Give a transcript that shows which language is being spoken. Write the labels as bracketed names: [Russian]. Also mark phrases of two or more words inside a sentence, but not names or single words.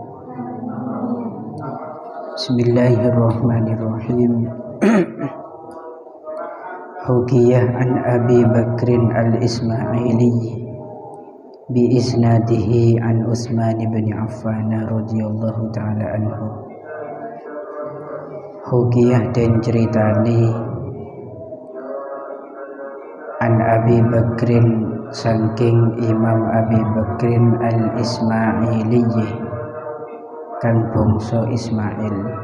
[Arabic] بسم الله الرحمن الرحيم. حكي عن أبي بكر الإسماعيلي بإسناده عن عثمان بن عفان رضي الله تعالى عنه. [Javanese] Hukiyah dan ceritani an Abi Bakrin saking Imam Abi Bakrin al-Ismaili kang bangsa Ismail